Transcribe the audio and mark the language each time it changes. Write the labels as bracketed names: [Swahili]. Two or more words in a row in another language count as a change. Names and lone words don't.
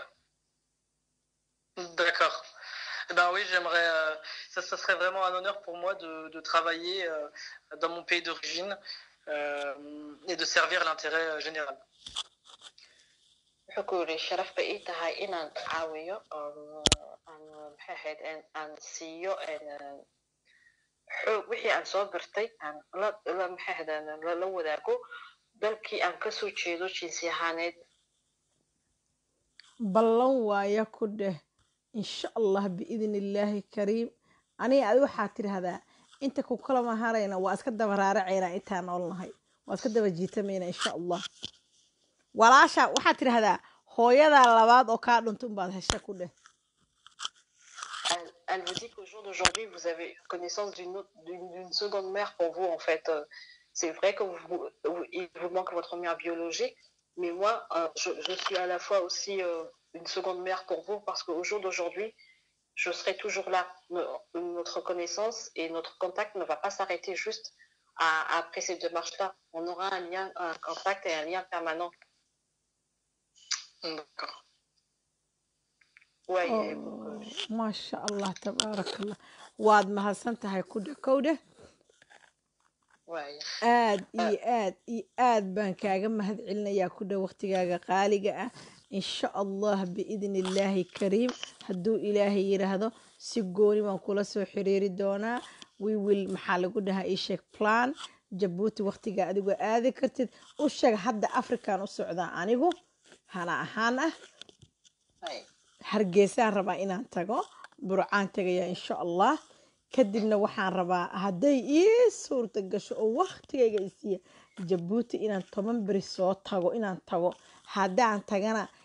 [French] D'accord. Eh ben oui, j'aimerais. Ça serait vraiment un honneur pour moi de travailler dans mon pays d'origine et de servir l'intérêt général. [Somali] wuxuu ku yidhi sharaf bay ii tahay inaan caawiyo aan siiyo xoog wixii aan soo bartay aan la wadaago dalkii aan kasoo jeedo jinsi ahaaneed ballan waaya ku dheh [Arabic] إن شاء الله بإذن الله الكريم [Somali] aniga adi waxaad tidhaahdaa inta ku kala maharayna waa iska daba raaracaynaa intaan noolnahay waa iska daba jiitamayna [Arabic] إن شاء الله [Somali] walaasha waxaad tidhaahdaa hooyadaa labaad oo kaa dhunta unbaad hesha ku dheh [French] Elle vous dit qu'au jour d'aujourd'hui, vous avez connaissance d'une seconde mère pour vous, en fait. C'est vrai que il vous manque votre mère biologique, mais moi, je suis à la fois aussi une seconde mère pour vous, parce qu'au jour d'aujourd'hui, je serai toujours là. Notre connaissance et notre contact ne va pas s'arrêter juste après ces démarches-là. On aura un contact et un lien permanent. D'accord. Ouais, [Arabic] ما شاء الله تبارك الله [Somali] waad mahadsan tahay ku dheh kow dheh [French] ouais. [Somali] aad iyo aad iyo aad baan kaaga mahad celinayaa ku dheh waqtigaaga qaaliga ah [Arabic] إن شاء الله بإذن الله الكريم [Somali] hadduu ilaahay yidhaahdo si gooni baan kula soo xiriiri doonaa wiwil maxaa lagu dhahaa ii sheeg plan jabuuti waqtigaa adigoo aadi kartid u sheeg hadda afrikaan u socdaa anigu hana ahaan ah hargeysaan rabaa inaan tago burcaan tagayaa [Arabic] إن شاء الله [Somali] kadibna waxaan rabaa hadday ii suurta gasho oo waqtigayga isiiya jabuuti inaan 10 beri soo tago inaan tago haddaan tagana